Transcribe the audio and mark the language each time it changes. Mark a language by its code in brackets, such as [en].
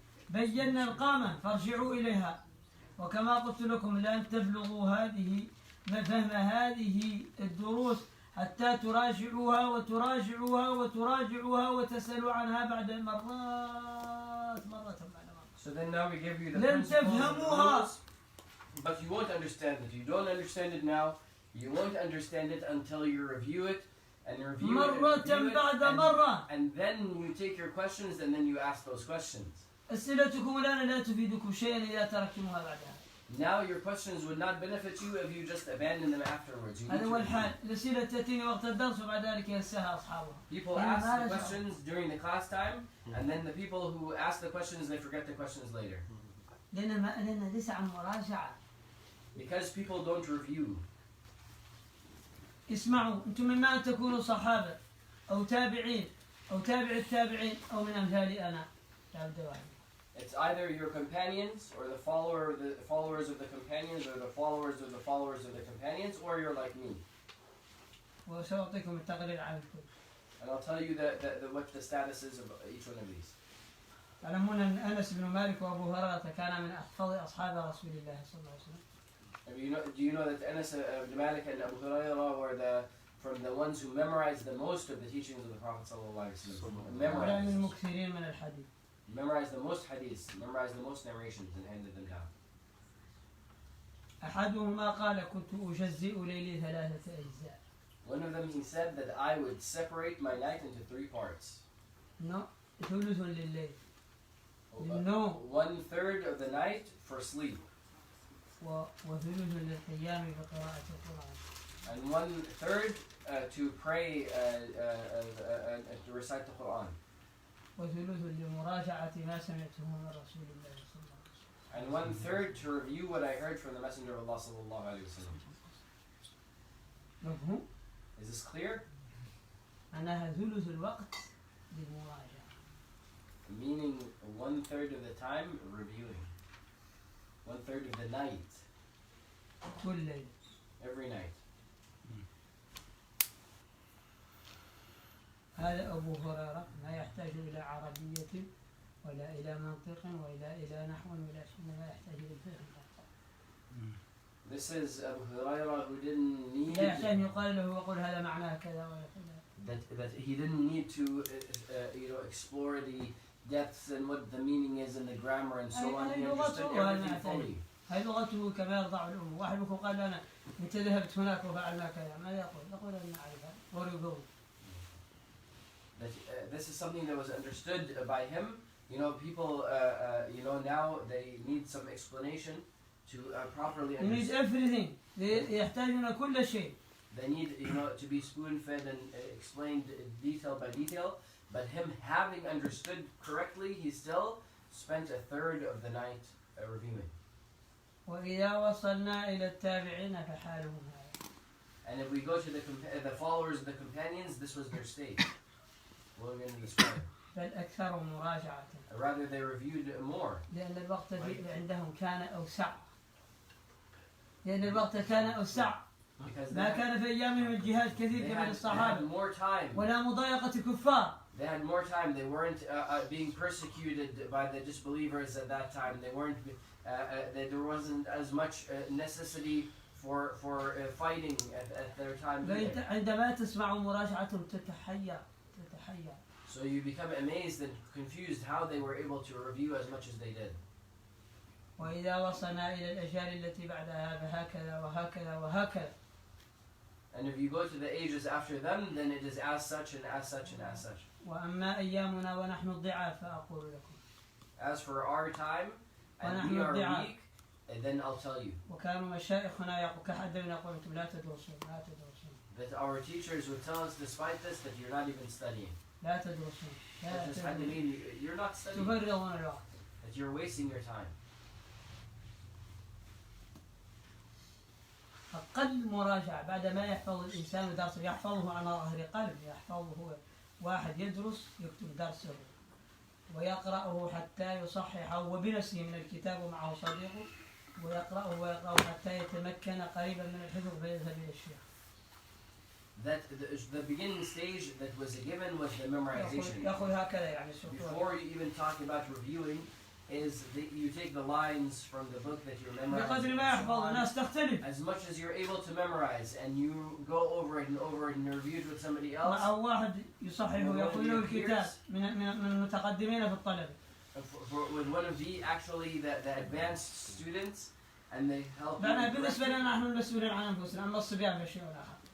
[ar] بينا القامة فارجعوا إليها. وكما قلت لكم لن تبلغوا فهم هذه الدروس حتى تراجعوها وتسألوا عنها بعد مرة بعد مرة. [en] So then now we give you the principles of the rules, but you won't understand it. You don't understand it now. You won't understand it until you review it and review it, and then you take your questions and then you ask those questions. [ar] أسئلتكم الآن لا تفيدكم شيئا إذا تركتموها بعدها. [en] Now your questions would not benefit you if you just abandon them afterwards. [ar] هذا هو الحال. الأسئلة تأتيني وقت الدرس وبعد ذلك ينساها أصحابها. [en] People ask the questions during the class time, and then the people who ask the questions, they forget the questions later. [ar] لأن ليس عن مراجعة. [en] Because people don't review. [ar] اسمعوا، أنتم مما أن تكونوا صحابة أو تابعين أو تابع التابعين أو من أمثالي أنا. [en] It It's either your companions or the followers of the companions or the followers of the followers of the companions, or you're like me. [ar] وسأعطيكم التقرير عن الكل. [en] And I'll tell you what the status is of each one of these. [ar] تعلمون أن أنس بن مالك وأبو هريرة كان من أحفظ أصحاب رسول الله صلى الله عليه وسلم. [en] Do you know that Anas ibn Malik and Abu Hurairah were from the ones who memorized the most of the teachings of the Prophet sallallahu alaihi wasallam? Memorized the most hadiths, memorized the most narrations, and handed them down. [ar] أحدهما قال كنت أجزئ ليلي ثلاثة أجزاء. [en] One of them, he said that I would separate my night into 3 parts. No, [ar] ثلث لليل. [en] 1/3 of the night for sleep. [ar] وثلث للقيام بقراءة القرآن. [en] And 1/3 to pray and to recite the Quran. [ar] وثلث لمراجعة ما سمعته من رسول الله صلى الله عليه وسلم. [en] And 1/3 to review what I heard from the Messenger of Allah sallallahu alaihi wasallam. [ar] مفهوم؟ [en] Is this clear? [ar] أنها ثلث الوقت للمراجعة. [en] Meaning 1/3 of the time reviewing. 1/3 of the night. [ar] كل ليلة. [en] Every night. [ar] هذا أبو هريرة لا يحتاج إلى عربية ولا إلى منطق ولا إلى نحو ولا شيء، ما يحتاج إلى الفهم. [en] This is Abu Hurairah who didn't need [ar] لا يحتاج أن يقال له وقل هذا معناه كذا ولا كذا. [en] that he didn't need to explore the depths and what the meaning is and the grammar and so on. He understood everything fully. [ar] هاي لغته كما يرضع الأم. واحد منكم قال أنا أنت ذهبت هناك وفعلنا كذا، ماذا يقول؟ يقول أنا أعرفها. [en] What do you go? This is something that was understood by him. People, now they need some explanation to properly understand. They need everything. [ar] يحتاجون كل شيء. [en] They need, to be spoon-fed and explained detail by detail. But him having understood correctly, he still spent 1/3 of the night reviewing. [ar] وإذا وصلنا إلى التابعين فحالهم هذا. [en] And if we go to the followers of the companions, this was their state. What are we going to describe? [ar] بل أكثر مراجعة. [en] Rather, they reviewed more. [ar] لأن الوقت عندهم كان أوسع. لأن الوقت كان أوسع. ما كان في أيامهم الجهاد كثير كما الصحابة. ولا مضايقة كفار. [en] They had more time. They weren't being persecuted by the disbelievers at that time. They weren't. There wasn't as much necessity for fighting at their time. [ar] عندما تسمع مراجعتهم تتحير. [en] So you become amazed and confused how they were able to review as much as they did. [ar] وإذا وصلنا إلى الأجيال التي بعدها فهكذا وهكذا وهكذا. [en] And if you go to the ages after them, then it is as such and as such and as such. [ar] وأما أيامنا ونحن الضعاف فأقول لكم. [en] As for our time, and we are weak, and then I'll tell you. [ar] وكانوا مشايخنا كحدنا يقولون أنتم لا تدرسون لا تدرسون. [en] That our teachers would tell us, despite this, that you're not even studying. [ar] لا تدرسون. [en] That just had to mean you're not studying. [ar] تفرغون الوقت. [en] That you're wasting your time. [ar] أقل مراجعة بعد ما يحفظ الإنسان درسه يحفظه على ظهر قلب، يحفظه هو واحد يدرس يكتب درسه ويقرأه حتى يصححه وبنفسه من الكتاب ومعه صديقه ويقرأه حتى يتمكن قريبا من الحفظ فيذهب إلى الشيخ. [en] That the beginning stage that was given was the memorization. [ar] يقول هكذا يعني. [en] Before you even talk about reviewing, is that you take the lines from the book that you're memorizing. [ar] بقدر ما يحفظ الناس تختلف. [en] As much as you're able to memorize, and you go over it and over it and review it with somebody else. [ar] مع واحد يصححه يقول له الكتاب من المتقدمين في الطلبة. [en] With one of the advanced students, and they help. [ar] بالنسبة لنا نحن المسؤولين عن أنفسنا، أما الصبيان فشيء آخر.